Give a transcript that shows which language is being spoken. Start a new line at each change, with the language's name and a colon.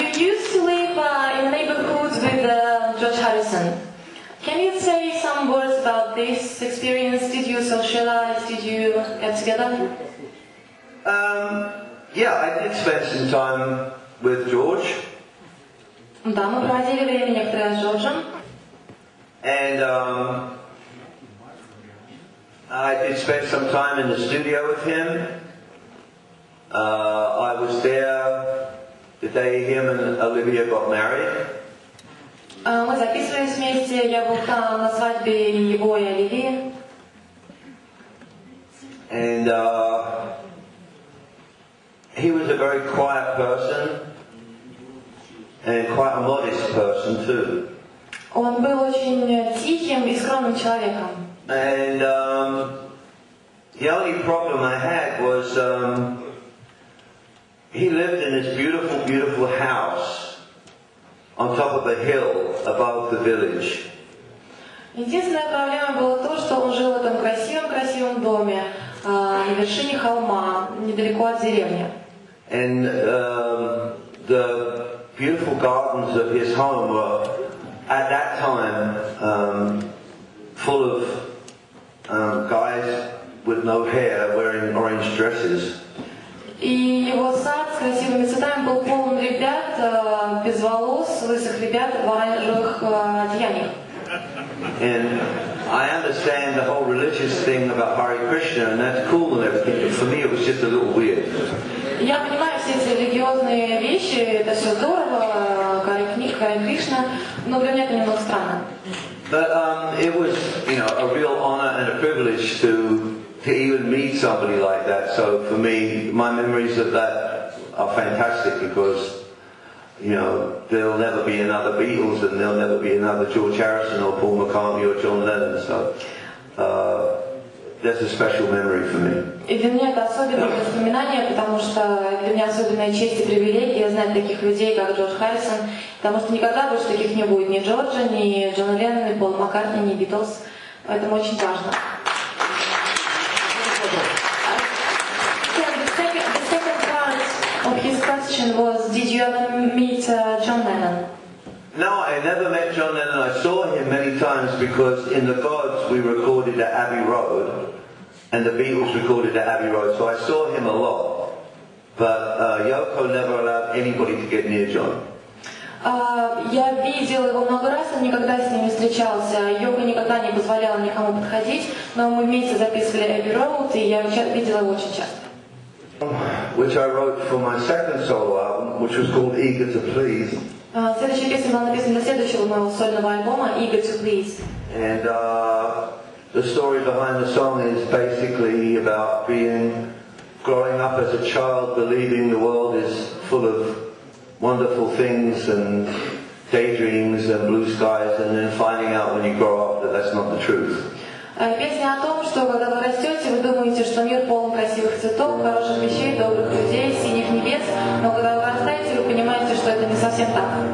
English: You used to live in a neighborhood with George Harrison. Can you say some words about this experience? Did you socialize? Did you get together? Yeah, I did spend some time with George.
Russian: Да, мы проводили время некоторое с Джорджем.
English: And I did spend some time in the studio with him. I was there the day him and Olivia got married.
Russian: Мы записывались вместе, я был там на свадьбе его и Оливии.
English: And he was a very quiet person and quite a modest person too.
Russian: Он был очень тихим и скромным человеком.
English: And the only problem I had was he lived in this beautiful, beautiful house on top of a hill above the village.
Russian: Единственная проблема была то, что он жил в этом красивом доме на вершине холма, недалеко от деревни.
English: And the beautiful gardens of his home were, at that time, full of guys with no hair wearing orange dresses.
Russian: И его сад с красивыми цветами был полон ребят без волос, лысых ребят в оранжевых одеяниях.
English: And I understand the whole religious thing about Hare Krishna, and that's cool and everything, but for me it was just a little weird.
Russian: Я понимаю все эти религиозные вещи, это все здорово, Харе Кришна, но для меня это немного странно.
English: But it was, you know, a real honor and a privilege to even meet somebody like that. So for me, my memories of that are fantastic because, you know, there'll never be another Beatles and there'll never be another George Harrison or Paul McCartney or John Lennon. So that's a special memory for me.
Russian: И для меня это особенное воспоминание, потому что для меня особенная честь и привилегия знать таких людей, как Джордж Харрисон, потому что никогда больше таких не будет ни Джорджа, ни Джона Леннона, ни Пола Маккартни, ни Битлз. Поэтому очень важно.
English: The second part of his question was, did you ever meet John Lennon? No, I never met John Lennon. I saw him many times because in The Gods we recorded at Abbey Road and the Beatles recorded at Abbey Road, so I saw him a lot. But Yoko never allowed anybody to get near John.
Russian: Я видел его много раз, но никогда с ним не встречался. Йога никогда не позволяла никому подходить, но мы вместе записывали Abbey Road, и я видела его очень часто.
English: Which I wrote for my second solo album, which was called Eager to Please.
Russian: Следующая песня была написана для следующего моего сольного альбома Eager to Please.
English: And the story behind the song is basically about growing up as a child, believing the world is full of wonderful things and daydreams and blue skies, and then finding out when you grow up that that's not the truth.
Russian: Песня о том, что когда вы растете, вы думаете, что мир полон красивых цветов, хороших вещей, добрых людей, синих небес, но когда вы вырастаете, вы понимаете, что это не совсем так.